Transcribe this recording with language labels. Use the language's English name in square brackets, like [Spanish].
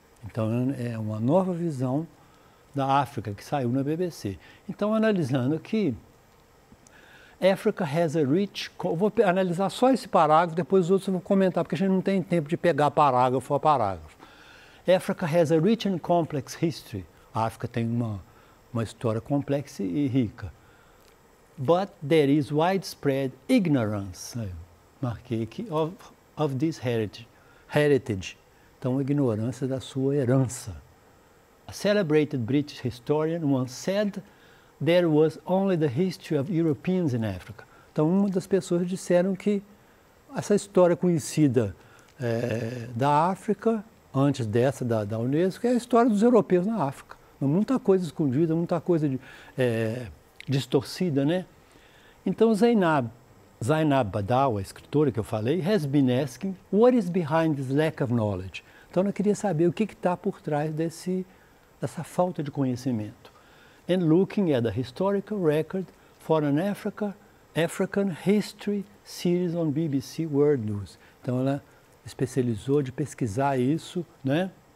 [Portuguese] Então, é uma nova visão da África, que saiu na BBC. Então, analisando aqui, [English] Africa has a rich... [Portuguese] Vou analisar só esse parágrafo, depois os outros eu vou comentar, porque a gente não tem tempo de pegar parágrafo a parágrafo. [English] Africa has a rich and complex history. [Portuguese] A África tem uma história complexa e rica. [English] But there is widespread ignorance, [Portuguese] marquei aqui, [English] of this heritage. [Portuguese] Então, a ignorância da sua herança. [English] A celebrated British historian once said there was only the history of Europeans in Africa. [Portuguese] Então, uma das pessoas disseram que essa história conhecida da África, antes dessa da Unesco, é a história dos europeus na África. Muita coisa escondida, muita coisa distorcida, né? Então, Zainab Badawi, a escritora que eu falei, [English] has been asking, what is behind this lack of knowledge? [Portuguese] Então, ela queria saber o que está por trás dessa falta de conhecimento. [English] And looking at the historical record for an African History Series on BBC World News. [Portuguese] Então, ela especializou de pesquisar isso, né?